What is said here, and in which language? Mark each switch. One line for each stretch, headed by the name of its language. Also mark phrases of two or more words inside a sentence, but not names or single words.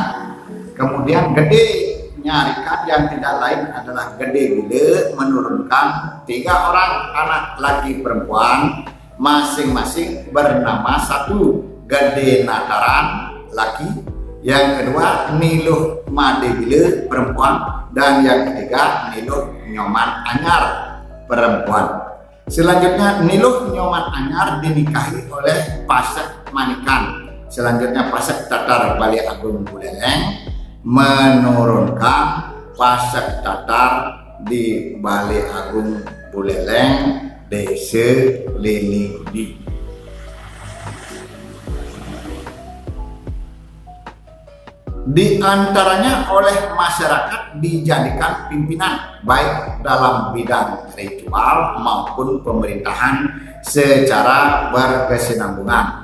Indonesian: Kemudian Gede Nyarikan yang tidak lain adalah Gede Bile menurunkan 3 orang anak laki perempuan, masing-masing bernama satu Gede Nataran laki, yang kedua Niluh Made Bile perempuan, dan yang ketiga Niluh Nyoman Anyar perempuan. Selanjutnya Niluh Nyoman Anyar dinikahi oleh Pasak Manikan. Selanjutnya Pasak Tatar Balai Agung Buleleng menurunkan Pasak Tatar di Balai Agung Buleleng, Desa Lilingudi. Di antaranya oleh masyarakat dijadikan pimpinan baik dalam bidang ritual maupun pemerintahan secara berkesinambungan.